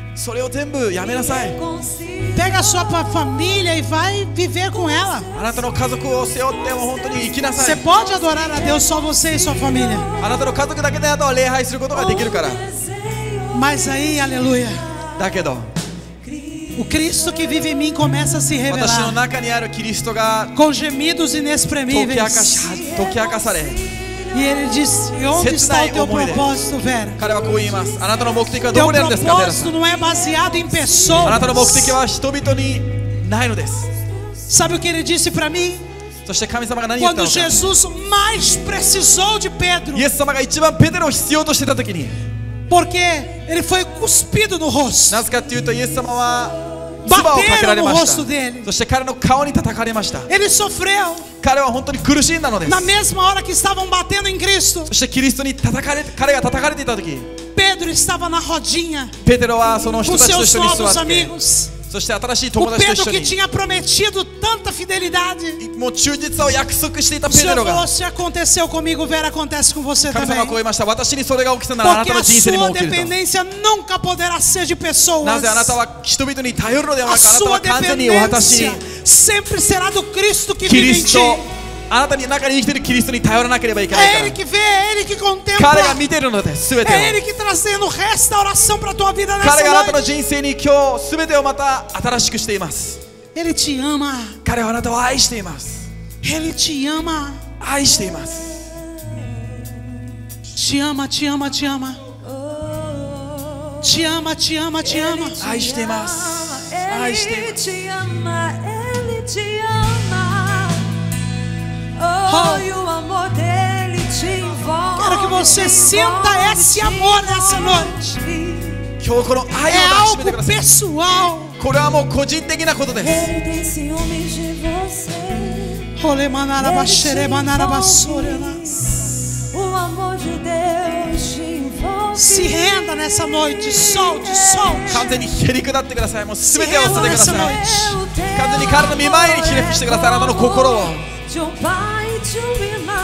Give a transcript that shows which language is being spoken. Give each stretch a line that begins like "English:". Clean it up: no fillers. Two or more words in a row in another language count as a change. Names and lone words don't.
Japanese: それを全部やめなさい。
Portuguese: Pega Pega a sua família e vai viver com ela.
Japanese: あなたの家族を背負っても本当に生きなさ
Portuguese: Você
Japanese: い。
Portuguese: pode adorar a Deus só você e sua família.
Japanese: あなたの家族だけであとは礼拝することができるから。
Portuguese: Mas aí, aleluia,
Japanese: だけど
Portuguese: o Cristo que vive em mim começa a se
Japanese: 私の
Portuguese: revelar
Japanese: 中にあるキリストが
Portuguese: com gemidos
Japanese: 解き明か
Portuguese: inexprimíveis.
Japanese: され、
Portuguese: E ele diz: e onde está o teu propósito, Vera?
Japanese: 彼はこう言います。あなたの目的は
Portuguese: Teu
Japanese: どこにあるんですか、ベラさ
Portuguese: propósito
Japanese: ん。
Portuguese: não é baseado em
Japanese: あなたの目的
Portuguese: pessoas.
Japanese: は人々にないのです。
Portuguese: Sabe o que ele disse para mim?
Japanese: そして神様が何を言ったの
Portuguese: Quando
Japanese: か。
Portuguese: Jesus mais precisou de Pedro,
Japanese: イエス様が一番ペテロを必要としてた時に、
Portuguese: porque ele foi cuspido no rosto.
Japanese: なぜかというとイエス様は唾をかけられま
Portuguese: Bateram no
Japanese: し
Portuguese: rosto
Japanese: た。
Portuguese: dele.
Japanese: そして彼の顔に叩かれました。
Portuguese: Ele sofreu
Japanese: 彼は本当に苦しんだのです。
Portuguese: na mesma hora que estavam batendo em Cristo.
Japanese: そしてキリストに彼が叩かれていた時、
Portuguese: Pedro estava na rodinha
Japanese: ペテロはその人
Portuguese: com
Japanese: たちと
Portuguese: seus
Japanese: 一緒に
Portuguese: novos
Japanese: 座って、
Portuguese: amigos.
Japanese: そして新しい
Portuguese: O
Japanese: 友達と
Portuguese: Pedro
Japanese: 一緒
Portuguese: que
Japanese: に
Portuguese: tinha prometido tanta fidelidade.
Japanese: もう忠実さを約束していた
Portuguese: O
Japanese: ペテ
Portuguese: Senhor
Japanese: ロ
Portuguese: falou:
Japanese: が、
Portuguese: se aconteceu comigo, Vera, acontece com você
Japanese: 神様はこう
Portuguese: também.
Japanese: 言いました。私にそれが起きたならあな
Portuguese: Porque
Japanese: たの
Portuguese: a
Japanese: 人生にも
Portuguese: sua
Japanese: 起きると。
Portuguese: dependência nunca poderá ser de
Japanese: な
Portuguese: pessoas.
Japanese: ぜあなたは人々に頼るのでは
Portuguese: A
Japanese: なく、あなた
Portuguese: sua
Japanese: は完全に私
Portuguese: dependência sempre será do Cristo que
Japanese: キ
Portuguese: vive
Japanese: リ
Portuguese: em
Japanese: スト
Portuguese: ti.
Japanese: あなたの中に生きているキリストに頼らなければいけない
Portuguese: É
Japanese: か
Portuguese: Ele
Japanese: ら。
Portuguese: que vê, é Ele que
Japanese: 彼が
Portuguese: contempla.
Japanese: 見ているのです全て
Portuguese: É
Japanese: を。
Portuguese: Ele que trazendo restauração para a tua vida
Japanese: 彼
Portuguese: nessa
Japanese: があなたの
Portuguese: noite.
Japanese: 人生に今日全てをまた新しくしています。
Portuguese: Ele te ama.
Japanese: 彼はあなたを愛しています。
Portuguese: Ele te ama.
Japanese: 愛しています。
Portuguese: Te ama, te ama, te ama. Te ama, te ama, te ama.
Japanese: 愛しています。愛してい
Portuguese: Ele
Japanese: ます。
Portuguese: te ama, Ele te ama. Oh, e o amor dele te envolve. Quero que você sinta esse amor nessa noite.
Japanese: 今日この愛
Portuguese: É
Japanese: を抱きしめて
Portuguese: algo
Japanese: ください。
Portuguese: pessoal.
Japanese: これはもう個人的なことです。
Portuguese: Ele tem ciúmes de você. Ole manara bashere manara basore. O amor de Deus te envolve. Se renda nessa noite. Solte, solte.
Japanese: 完全にへり下ってください。もう全てを捨ててください。
Portuguese: Meu Deus,
Japanese: 完全に彼の見舞いにひれ伏してください。あなたの心を。
Portuguese: de um pai e de um menino.